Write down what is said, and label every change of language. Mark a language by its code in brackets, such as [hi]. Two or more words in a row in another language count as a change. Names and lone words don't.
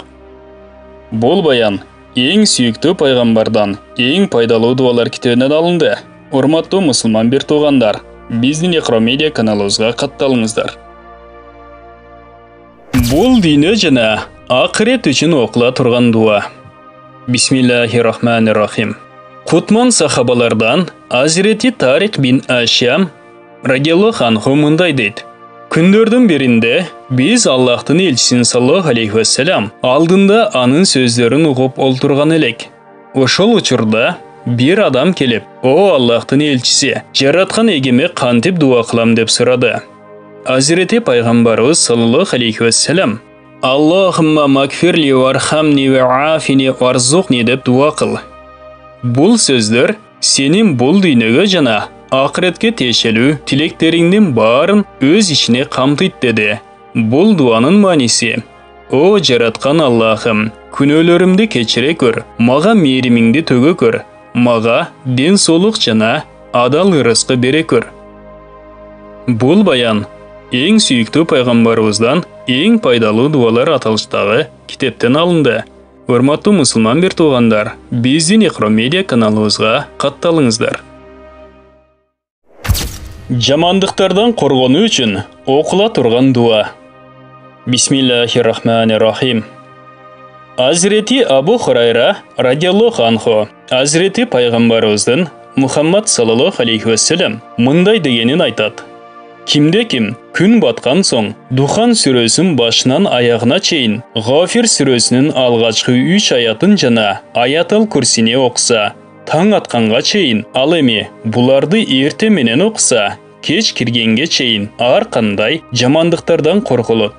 [ky] Бул баян эң сүйүктүү пайгамбардан эң пайдалуу дуалар китебинен алынды. Урматтуу мусулман бир туугандар, биздин Iqro Media каналыбызга катталыңыздар. Бул дүйнө жана акырет үчүн окула турган дуа. [ar] بسم الله الرحمن الرحيم. [ky] Кутман сахабалардан Азирети Тарик бин Ашам [ar] رضي الله عنه [ky] мындай дейт: Күндөрдүн биринде биз Аллахтын элчисин [ar] صلى الله عليه وسلم [ky] алдында анын сөздөрүн угуп олтурган элек. Ошол учурда бир адам келип: О Аллахтын элчиси, жараткан эгеме кантип дуа кылам деп сурады. Азирети пайгамбарыбыз [ar] صلى الله عليه وسلم: اللهم اغفر لي وارحمني وعافني وارزقني [ky] деп дуа кыл. Бул сөздөр сенин бул дүйнөгө жана акыретке тиешелүү тилектериңдин баарын өз ичине камтыйт деди. Бул дуанын мааниси: О жараткан Аллахым, күнөөлөрүмдү кечире көр, мага мээримиңди төгө көр, мага ден соолук жана адал ырыскы бере көр. [kk] Бул баян ең сүйікті пайғамбарыбыздан ең пайдалы дуалар аталыштағы китептен алынды. [ky] Урматтуу мусулман бир туугандар, биздин Iqro Media каналыбызга катталыңыздар. Жамандыктардан коргонуу үчүн окула турган дуа. [ar] بسم الله الرحمن الرحيم. [ky] Азирети Абу Хурайра [ar] رضي الله عنه [ky] Азирети пайгамбарыбыздын Мухаммад [ar] صلى الله عليه وسلم [ky] мындай дегенин айтат. Кимде-ким күн баткан соң Духан сүрөсүн башынан аягына чейин Гафир сүрөсүнүн алгачкы 3 аятын жана Аятал Курсини окуса, таң атканга чейин, ал эми буларды эрте менен окуса, кеч киргенге чейин ар кандай жамандыктардан корголот.